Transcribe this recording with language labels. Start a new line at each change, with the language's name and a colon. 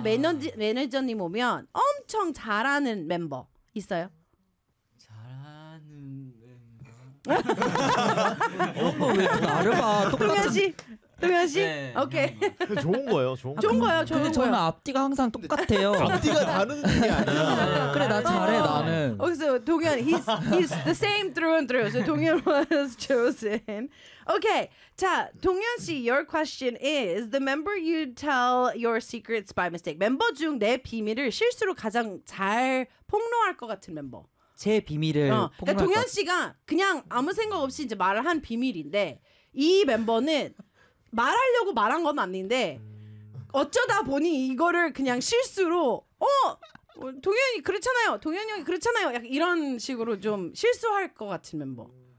Korean: 매니저님 오면 엄청 잘하는 멤버 있어요? 잘하는 멤버. 엄마 왜 나를 봐? 동현 씨. 동현 씨? 네, 오케이. 좋은 거예요. 좋은 거. 좋은 거예요. 좋은 거. 근데 저는 앞뒤가 항상 똑같아요. 앞뒤가 다른 게 아니야. 그래 나 잘해 나는. 그래서
English: so, 동현 he's the same through and through. So 동현 was chosen. Okay.
Korean: 자,
English: 동현 씨 your question is the member you tell your secrets by mistake.
Korean: 멤버 중 내 비밀을 실수로 가장 잘 폭로할 것 같은 멤버. 제 비밀을 어. 폭로할 그러니까 동현 씨가 그냥 아무 생각 없이 이제 말을 한 비밀인데 이 멤버는 말하려고 말한 건 아닌데 어쩌다 보니 이거를 그냥 실수로 어 동현이 그렇잖아요 동현이 형이 그렇잖아요 약간 이런 식으로 좀 실수할 것 같은 멤버